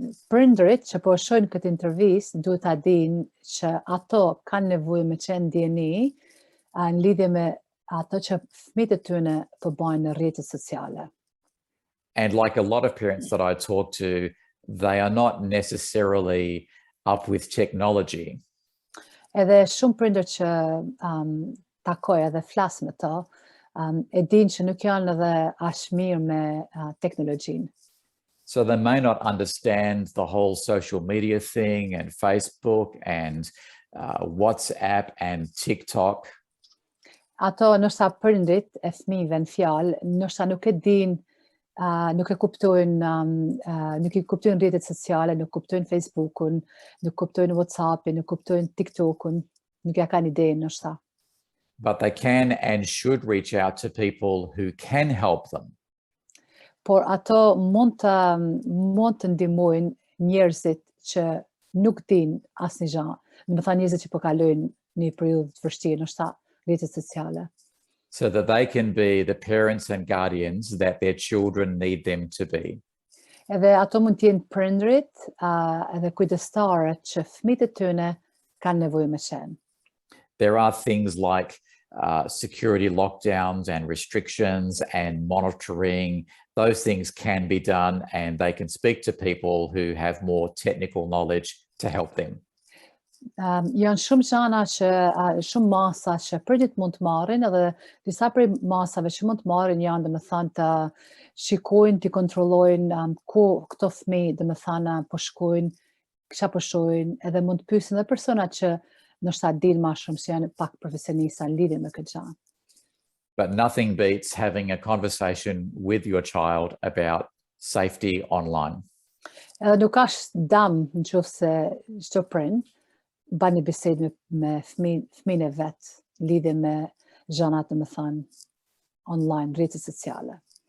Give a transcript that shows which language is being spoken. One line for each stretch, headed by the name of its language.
Albanian: Prindërit që po shohin këtë intervistë duhet ta dinë që ato kanë nevojë me qenë ndjeni në lidhje me ato që fëmijët e tyre po bajnë në rrjetet sociale.
English: And like a lot of parents that I talk to, they are not necessarily up with technology.
Albanian: Edhe shumë prindër që takoj edhe flas me to, e dinë që nuk janë edhe aq mirë me teknologjinë.
English: So they may not understand the whole social media thing and Facebook and WhatsApp and TikTok.
Albanian: Ato nështë prindrit e fëmijëve në fjalë, nështë nuk e dinë, nuk e kuptojnë, nuk I kuptojnë rrjetet sociale, nuk kuptojnë Facebookun, nuk kuptojnë WhatsAppin, nuk kuptojnë TikTokun, nuk ja kanë idenë nështë.
English: But they can and should reach out to people who can help them.
Albanian: Por ato mund të ndihmojnë njerëzit që nuk dinë asnjë gjë. Domethënë njerëzit që po kalojnë një periudhë të vështirë në rrjetet sociale.
English: So that they can be the parents and guardians that their children need them to be.
Albanian: Edhe ato mund të jenë prindrit edhe kujdestarët që fëmijët e tyre kanë nevojë me qenë.
English: There are things like security lockdowns and restrictions and monitoring. Those things can be done and they can speak to people who have more technical knowledge to help them.
Albanian: Janë shumë gjëra që shumë masa që prindërit mund të marrin, edhe disa prej masave që mund të marrin janë domethënë të shikojnë, të kontrollojnë ku këto fëmijë domethënë po shkojnë, çfarë po shohin, edhe mund të pyesin edhe personat që ndoshta dinë më shumë se janë pak profesionista në lidhje me këtë gjë.
English: But nothing beats having a conversation with your child about safety online.
Albanian: Edhe nuk ka dëm nëse çdo prind bën një bisedë me fëmijën e vet, lidhje me gjërat domethënë online, rrjetet sociale.